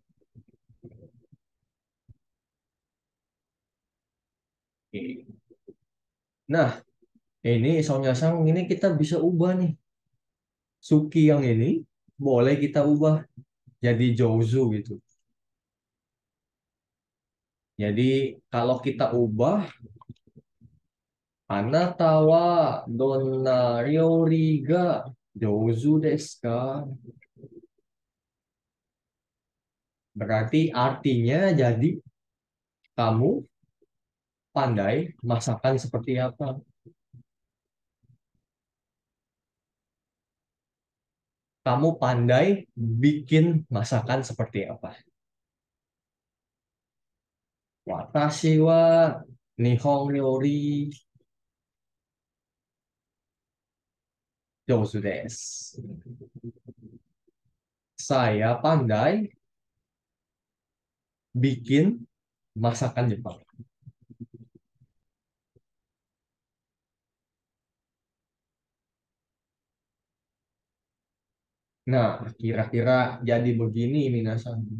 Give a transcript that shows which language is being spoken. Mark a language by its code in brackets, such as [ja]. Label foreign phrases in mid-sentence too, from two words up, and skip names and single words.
[id] Oke. Nah, ini Sonya Sang ini kita bisa ubah nih. Suki yang ini boleh kita ubah jadi Jouzu gitu. Jadi kalau kita ubah [ja] あなた は どんな 料理 が 上手 です か? [id] Berarti artinya jadi kamu pandai masakan seperti apa? Kamu pandai bikin masakan seperti apa? [ja] 私 は 日本 料理 上手 です. [id] Saya pandai bikin Masakan Jepang. Nah, kira-kira jadi begini minasan.